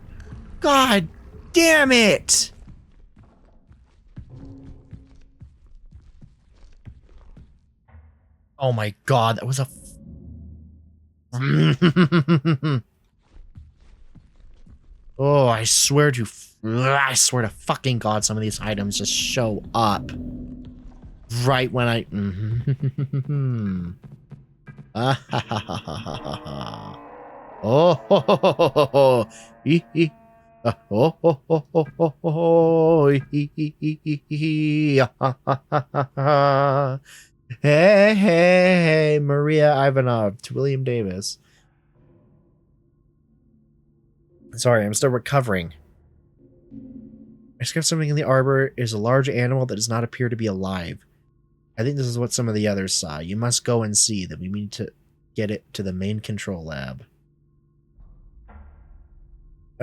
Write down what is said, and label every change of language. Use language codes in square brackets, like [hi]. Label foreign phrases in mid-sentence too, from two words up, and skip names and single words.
[en] God damn it! Oh my god, that was a... Oh, I swear to fucking god, some of these items just show up right when I... Oh, ho, ho, ho, ho, ho. Hee, hee. Oh, ho, ho, ho, ho, ho. Hee, hee, hee, hee, hee. Hey, hey, hey, Maria Ivanov to William Davis. Sorry, I'm still recovering. I skipped something in the arbor. It is a large animal that does not appear to be alive. I think this is what some of the others saw. You must go and see that we need to get it to the main control lab.